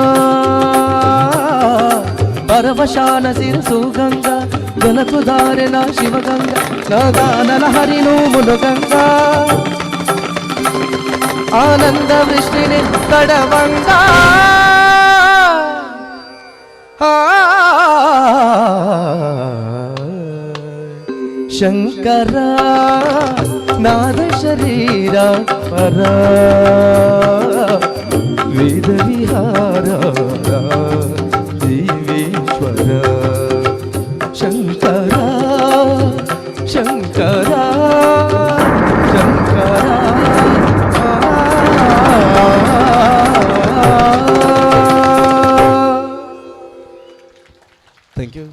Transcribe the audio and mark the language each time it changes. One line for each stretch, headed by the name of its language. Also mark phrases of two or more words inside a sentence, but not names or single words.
Telugu: పరవశాన శిరసు గంగా గలకు దారెనా శివగంగా నాగానల హరిను మునుగంగా ఆనంద వృష్టిని తడవంగా శంకర నాద శరీర పర వేద విహార దేవేశ్వర శంకర శంకర శంకర
English: thank you.